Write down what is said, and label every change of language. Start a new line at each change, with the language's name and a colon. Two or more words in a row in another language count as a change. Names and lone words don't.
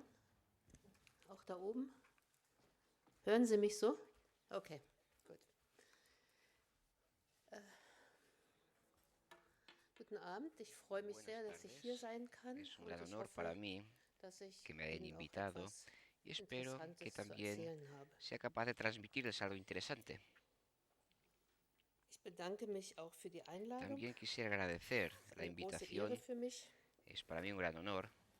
German: Auch da oben? Hören Sie mich so? Okay, gut. Guten Abend, ich freue mich sehr, dass ich hier sein kann.
Spanish: Es un gran honor para mí que me hayan invitado y espero que también sea capaz de transmitirles algo interesante. También quisiera agradecer la invitación. Es para mí un gran honor.